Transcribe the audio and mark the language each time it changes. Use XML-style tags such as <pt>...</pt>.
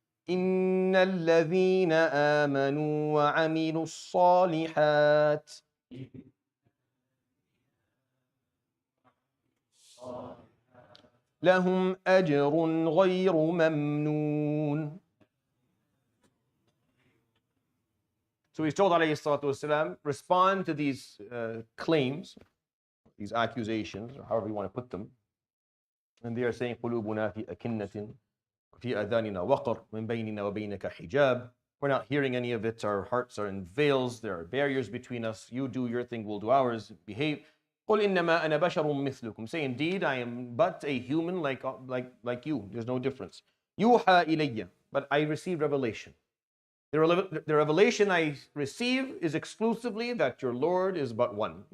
<ar>إن الذين آمنوا وعملوا الصالحات لهم أجر غير ممنون.</ar> <en>So he's told, alayhi salatu wasalam, respond to these claims, these accusations, or however you want to put them. And they are saying,</en> <ar>قُلُوبُنَا فِي أَكِنَّةٍ فِي أَذَانِنَا وَقْرٌ مِنْ بَيْنِنَا وَبَيْنَكَ حِجَابٌ.</ar> <en>We're not hearing any of it. Our hearts are in veils. There are barriers between us. You do your thing, we'll do ours. Behave.</en> <ar>قُلْ إِنَّمَا أَنَا بَشَرٌ مِثْلُكُمْ.</ar> <en>Say, indeed, I am but a human like you. There's no difference.</en> <ar>يُوحَى إِلَيَّ.</ar> <en>But I receive revelation. The revelation I receive is exclusively that your Lord is but one.</en>